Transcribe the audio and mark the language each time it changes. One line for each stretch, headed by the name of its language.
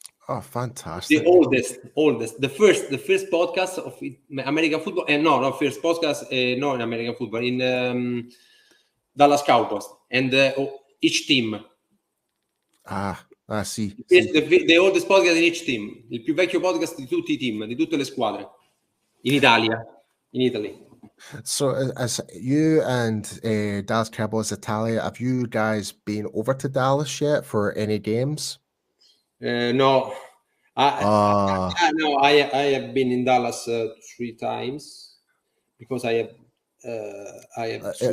English: Oh, fantastic! The oldest. The first podcast of American football, and first podcast no in American football in. Dallas Cowboys and each team.
Italian: Sì.
English: The oldest podcast in each team.
Italian: Il più vecchio podcast di tutti i team, di tutte le squadre. In Italia.
English: In Italy. So as you and Dallas Cowboys Italia, have you guys been over to Dallas yet for any games? No. I have been in Dallas 3 times because I have